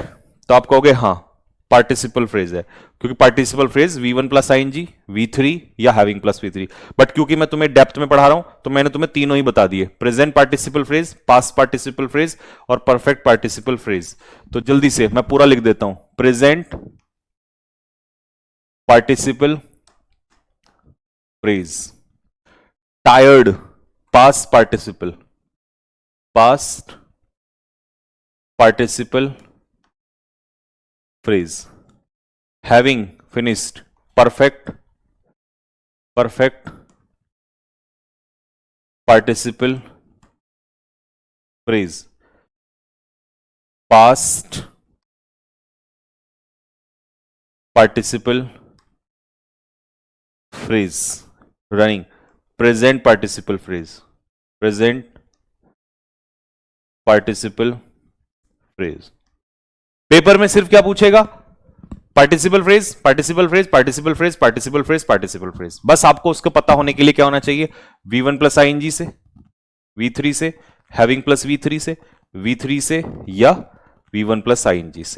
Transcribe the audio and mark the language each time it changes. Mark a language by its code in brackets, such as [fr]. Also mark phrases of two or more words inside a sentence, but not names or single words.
[hi] तो आप कहोगे हाँ [en] participle phrase [hi] है, क्योंकि [en] participle phrase V1 plus ING, V3 [hi] या [en] having plus V3. [hi] बट क्योंकि मैं तुम्हें डेप्थ में पढ़ा रहा हूं तो मैंने तुम्हें तीनों ही बता दिए, [en] present participle phrase, past participle phrase [hi] और [en] perfect participle phrase. [hi] तो जल्दी से मैं पूरा लिख देता हूं, [en] present participle phrase, tired past participle, past participle phrase, having finished perfect participle phrase, past participle phrase, running present participle phrase, present participle phrase। [hi] पेपर में सिर्फ क्या पूछेगा? [en] participle phrase, participle phrase, participle phrase, participle phrase, participle phrase. [hi] बस आपको उसको पता होने के लिए क्या होना चाहिए? [en] V1 plus ING [hi] से, V3 से, [en] having plus V3 [hi] से, V3 से या [en] V1 plus ING [hi] से।